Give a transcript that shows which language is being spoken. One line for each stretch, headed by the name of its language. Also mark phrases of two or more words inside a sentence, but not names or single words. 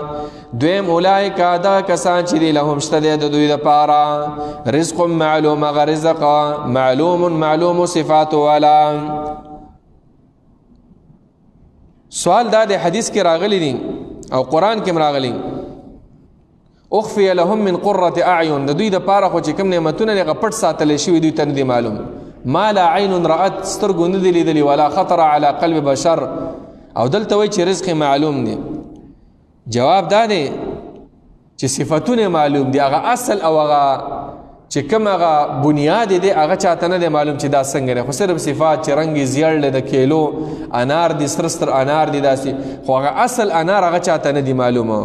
Pashto: دویم اولئک دا کسان چې دی لهم شته د دوی د پاره
Arabic: رزق معلوم،
Pashto: هغه
Arabic: رزق معلوم
Pashto: صفات والا. سوال دا د حدیث کې راغلی دي او قرآن کې راغلی،
Arabic: اخفی لهم من قرة اعین،
Pashto: د دوی د پاره خو چې کوم نعمتونه لږه پټ ساتلی شوي دوی ته نه دي معلوم.
Arabic: ما لا عین رأت،
Pashto: سترګو نه دي لیدلي،
Arabic: ولا خطر على قلب بشر،
Pashto: او دلته وایي چې رزق معلوم دی. جواب دا دی چې صفتونه معلوم دي، هغه اصل او هغه چې کوم هغه بنیاد دی هغه چاته نه دی معلوم چې دا څنګه دی، خو صرف صفات چې رنګ زیړ دی، د کیلو انار دی، سرستر انار دی داسې، خو هغه اصل انار هغه چاته نه دی معلومه.